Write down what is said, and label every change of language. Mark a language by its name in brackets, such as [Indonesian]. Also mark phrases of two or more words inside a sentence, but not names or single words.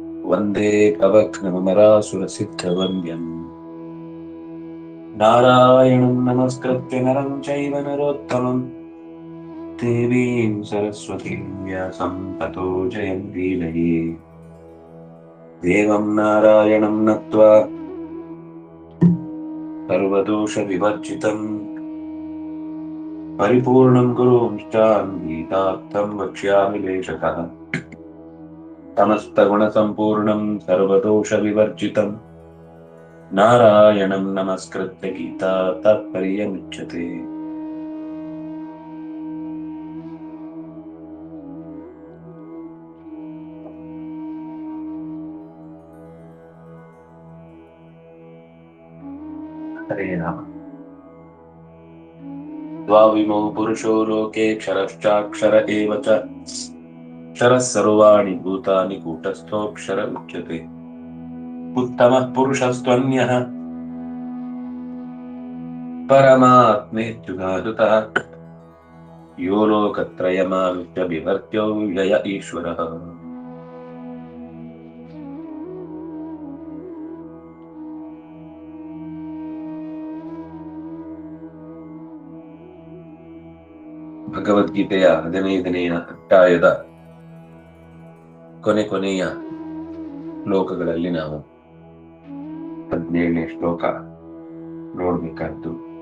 [Sanskrit] ವಂದೇ ಕವಕ್ನಮರಾಸುರಸಿದ್ಧವಂದ್ಯಂ ನಾರಾಯಣಂ ನಮಸ್ಕೃತ್ಯ ನರಂ ಚೈವ ನರೋತ್ತಮಂ ದೇವೀಂ ಸರಸ್ವತೀಂ ವ್ಯಾಸಂ ತತೋ ಜಯಂತೀಮಹಿ. ದೇವಂ ನಾರಾಯಣಂ ನತ್ವಾ ಸರ್ವದೋಷ ವಿವರ್ಜಿತಂ ಪರಿಪೂರ್ಣಂ ಗುರುಂಶ್ಚಾಂ ಗೀತಾರ್ಥಂ ವಕ್ಷ್ಯಾಮಿ ಲೇಷತಃ. ಸಮಸ್ತಗುಣ ಸಂಪೂರ್ಣಂ ಸರ್ವದೋಷ ವಿವರ್ಜಿತಂ ನಾರಾಯಣಂ ನಮಸ್ಕೃತ್ಯ ಗೀತಾ ತಾತ್ಪರ್ಯಮುಚ್ಯತೆ. ಹರೇ ರಾಮ. ದ್ವಾವಿಮೌ ಪುರುಷೋ ಲೋಕೆ ಕ್ಷರಶ್ಚಾಕ್ಷರ ಏವ ಚ ಕ್ಷರಃ ಸರ್ವಾಣಿ ಭೂತಾನಿ ಕೂಟಸ್ಥೋಕ್ಷರ ಉಚ್ಯತೆ. ಉತ್ತಮಃ ಪುರುಷಸ್ತ್ವನ್ಯಃ ಪರಮಾತ್ಮೇತ್ಯುಗಾದುತಃ ಯೋ ಲೋಕತ್ರಯಮಾವಿಶ್ಯ ಬಿಭರ್ತ್ಯೋ ವ್ಯಯ ಈಶ್ವರಃ. [Kannada] ಭಗವದ್ಗೀತೆಯ 15ನೆಯ ಅಧ್ಯಾಯದ ಕೊನೆಯ ಶ್ಲೋಕಗಳಲ್ಲಿ ನಾವು 17ನೇ ಶ್ಲೋಕ ನೋಡ್ಬೇಕಾದ್ದು.